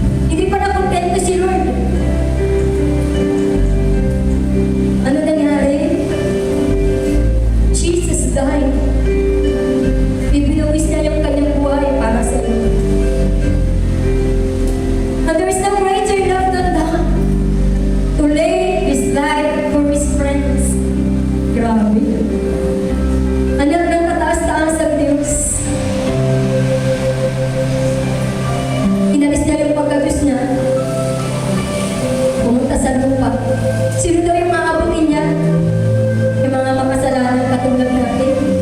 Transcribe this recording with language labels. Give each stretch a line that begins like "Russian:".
Filipino: Hindi pa nakontento si Lord. Ano nangyari?
English: Jesus died.
Filipino: Ibinuwis niya yung kanyang buhay para sa iyo.
English: And there is no greater love than that, to lay His life for His friends.
Filipino: Grabe. Anak ng kataas-taas ang Diyos. Inalis niya yung pagka-Diyos niya. Pumunta sa lupa. Sino daw yung maabutin niya? Yung mga makasalanan katulad natin.